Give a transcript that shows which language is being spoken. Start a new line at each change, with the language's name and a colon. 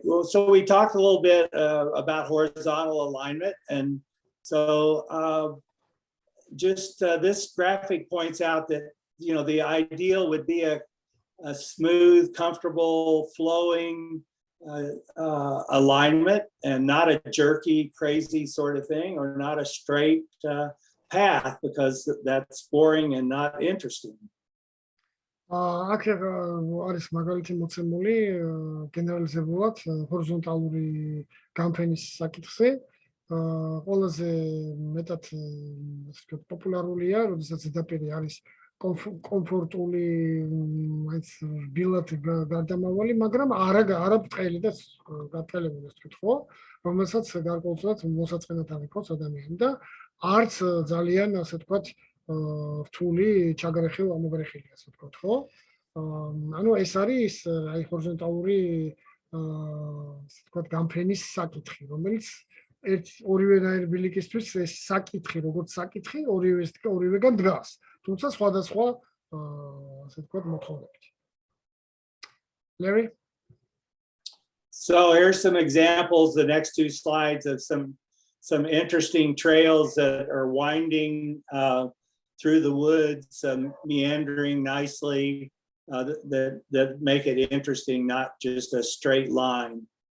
English: Well, so we talked a little bit about horizontal alignment, and so this graphic points out that the ideal would be a smooth, comfortable, flowing alignment, and not a jerky, crazy sort of thing, or not a straight path, because that's boring and not interesting.
Georgian: აქ არის მაგალითი მოცემული გენერალიზებულად ჰორიზონტალური გამფენის საკითხზე ყველაზე მეტად პოპულარულია, როდესაც ზედაპირი არის კომფორტული, მაინც რბილად გარდამავალი, მაგრამ არა ბრტყელი და გაბრტყელებული, ასე ვთქვათ, ხო? რომელსაც გარკვეულწილად მოსაწყენად არ იქოს ადამიანი და არც ძალიან, ასე ვთქვათ, რთული ჩაგრეხილ ამოღრეხილი, ასე ვთქვათ, ხო? ანუ ეს არის აი ჰორიზონტალური, ასე ვთქვათ, გამფენის საკითხი, რომელიც ორივე ბილიკისთვის ეს საკითხი, როგორც საკითხი, ორივეგან დგას. თუმცა სხვადასხვა, ასე ვთქვათ, მოთხოვნებით.
English: Larry? So here's some examples, the next two slides, of some interesting trails that are winding through the woods, meandering nicely, that make it interesting, not just a straight line.